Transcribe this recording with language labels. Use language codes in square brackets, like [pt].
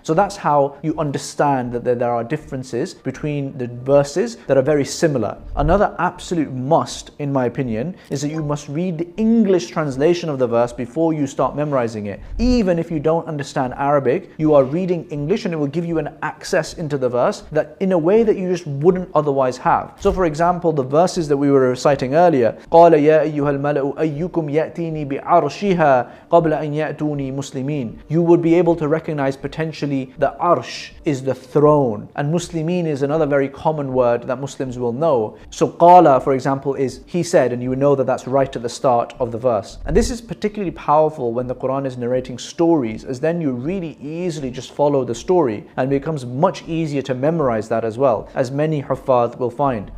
[en] So that's how you understand that there are differences between the verses that are very similar. Another absolute must, in my opinion, is that you must read the English translation of the verse before you start memorizing it. Even if you don't understand Arabic, you are reading English, and it will give you an access into the verse that in a way that you just wouldn't otherwise have. So for example, the verses that we were reciting earlier, [ar] قَالَ يَا أَيُّهَا الْمَلَأُ أَيُّكُمْ يَأْتِينِي بِعَرْشِهَا قَبْلَ أَنْ يَأْتُونِي مُسْلِمِينَ. [en] You would be able to recognize potentially the arsh is the throne, and muslimin is another very common word that Muslims will know. So qala, for example, is he said, and you would know that that's right at the start of the verse. And this is particularly powerful when the Qur'an is narrating stories, as then you really easily just follow the story, and it becomes much easier to memorize that as well, as many huffadh will find.